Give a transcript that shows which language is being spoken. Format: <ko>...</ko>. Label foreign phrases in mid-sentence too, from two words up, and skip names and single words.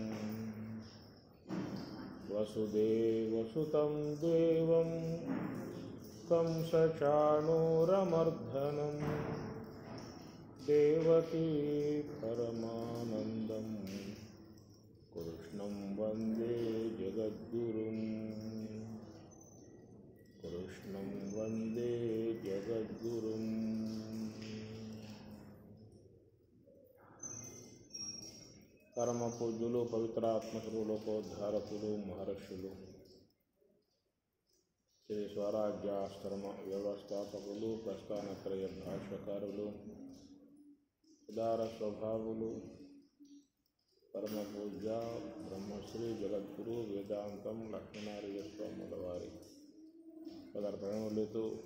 <sa>वसुदेवसुतं देवं कंसचाणूरमर्दनं देवकी परमानन्दं कृष्णं वन्दे जगद्गुरुम्। कृष्णं वन्दे जगद्गुरुम्।</sa> <te>పరమ పూజ్యులు పవిత్రాత్మకులు లోకోద్ధారకులు మహర్షులు శ్రీ స్వరాజ్యాశ్రమ వ్యవస్థాపకులు ప్రస్థానత్రయ భాష్యకారులు ఉదార స్వభావులు పరమ పూజ్య బ్రహ్మశ్రీ జగద్గురు వేదాంతం లక్ష్మీనారాయణ స్వాముల వారి పదర్పణములతో</te>